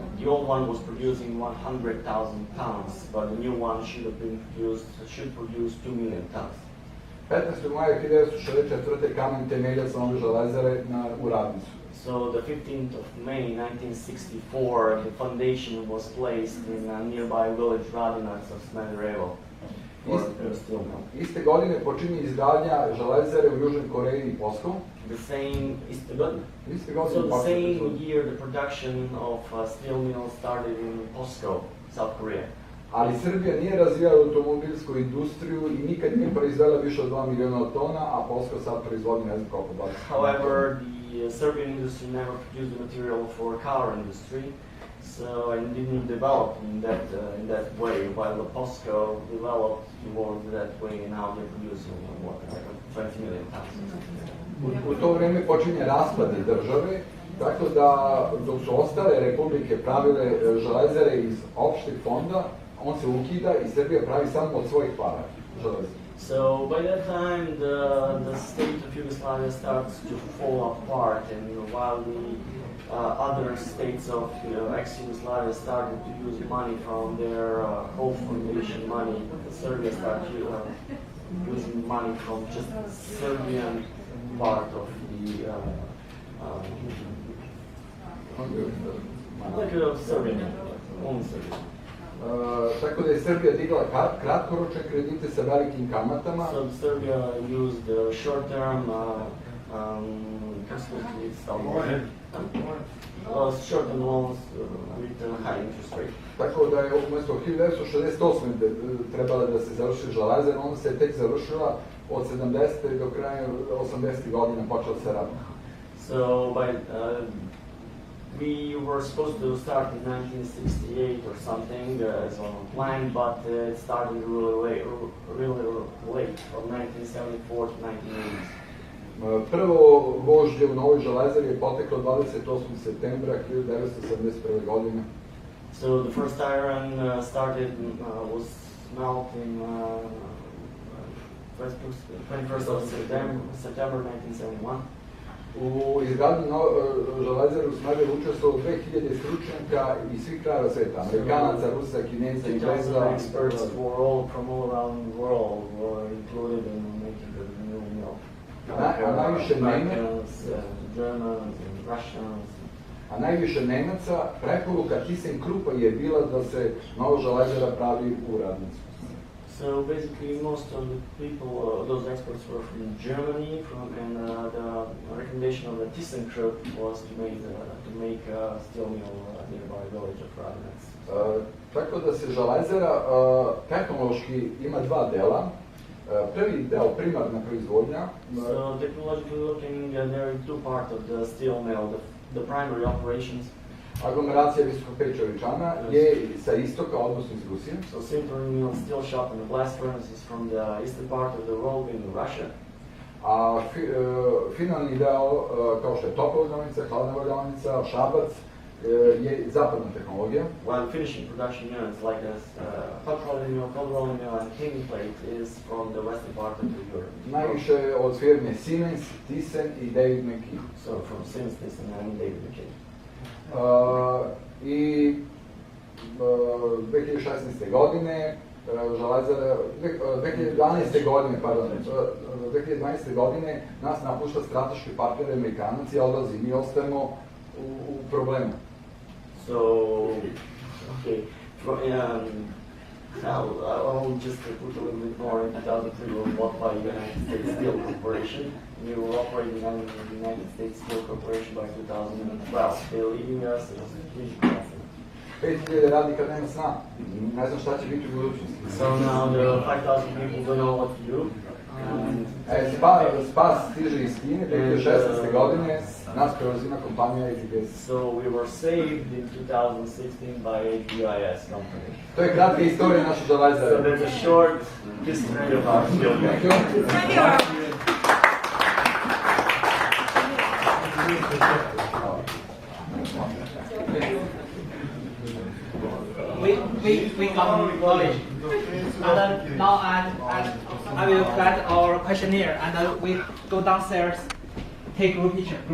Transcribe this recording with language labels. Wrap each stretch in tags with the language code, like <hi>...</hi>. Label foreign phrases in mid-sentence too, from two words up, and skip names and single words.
<en>The old one was producing 100,000 tons, but the new one should produce 2 million tons.</en> <sr>15. maja 1964. kamen temeljac nove železare u Radnicu.</sr> <en>So the 15th of May 1964, the foundation was placed in a nearby village Radinac of Smederevo.</en> <sr>Iste godine počinje izgradnja železare u Južnoj Koreji i Posku.</sr> <en>So the same year the production of steel mills started in POSCO, South Korea.</en> <sr>Ali Srbija nije razvijala automobilsku industriju i nikad nije proizvela više od 2 miliona tona, a POSCO sad proizvodi ne znam koliko 20.</sr> <en>However, the Serbian industry never produced the material for car industry, so and didn't develop in that way. While the POSCO developed towards that way, and now they're producing like 20 million tons.</en> <sr>U to vreme počinje raspad države, tako da dok su ostale republike pravile železare iz opšteg fonda, on se ukida i Srbija pravi samo od svojih para železare.</sr> <en>So by that time, the state of Yugoslavia starts to fall apart, and while the other states of ex-Yugoslavia started to use money from their whole foundation money, Serbia started using money from just the Serbian part of the Serbian, only Serbian.</en> <sr>Tako da je Srbija digla kratkoročne kredite sa velikim kamatama.</sr> <en>So Serbia used short-term short-term loans with a high interest rate.</en> <sr>Tako da je umjesto 1968. trebala da se završi železara, onda se tek završila od 70. do kraja 80. godina počela se radi.</sr> <en>So we were supposed to start in 1968 or something as on plan, but it started really late, from 1974 to 1980.</en> <sr>Prvo gvožđe u novoj železari je poteklo 28. septembra 1971. godine.</sr> <en>So the first iron was smelt in 21st of September 1971.</en> <sr>U izgradnji železare u Smederevu učestvovalo 2000 stručnjaka iz svih krajeva sveta, Amerikanaca, Rusa, Kineza, Ingleza.</sr> <en>Experts from all around the world were included in making the new mill.</en> <sr>Najviše</sr> <en>Americans, Germans, and Russians.</en> <sr>a najviše Nemaca, preporuka ThyssenKruppa je bila da se nova železara pravi u Radnicu.</sr> <en>So basically, most of the people, those experts were from Germany, and the recommendation of the ThyssenKrupp was to make a steel mill nearby village of Radnec.</en> <sr>Tako da se železara tehnološki ima dva dela. Prvi deo primarna proizvodnja.</sr> <en>So technologically looking, there are two parts of the steel mill, the primary operations.</en> <sr>Aglomeracija visokopečoričana je sa istoka, odnosno iz Rusije.</sr> <en>So sintering mill, steel shop, and the blast furnace is from the eastern part of the world in Russia.</en> <sr>A finalni deo, kao što je topla valjaonica, hladna valjaonica, Šabac, je zapadna tehnologija.</sr> <en>While finishing production units like this, hot rolling mill, cold rolling mill, and cleaning plate is from the western part of Europe.</en> <sr>Najviše od firme Siemens, Thyssen i David McKee.</sr> <en>So from Siemens, Thyssen, and David McKee.</en> <sr>I 2016. godine železara, 2012. godine nas napušta strateški partner Amerikanac i odlazi, mi ostajemo u problemu.</sr> <en>So, okay, I'll just put a little bit more. In 2003, we were bought by United States Steel Corporation. We were operating under the United States Steel Corporation by 2012. They're leaving us as a huge blessing.</en> <sr>5000 radnika nema sna, ne znam šta će biti u budućnosti.</sr> <en>So now the 5,000 people don't know what to do.</en> <sr>Spas stiže iz Kine, 2016. godine, nas preuzima kompanija AGS.</sr> <en>So we were saved in 2016 by AGIS company.</en> <sr>To je kratka istorija naše železare.</sr> <en>So there's a short history of our steel mill. We got knowledge. And now I will collect our questionnaire and we go downstairs, take group picture.</en>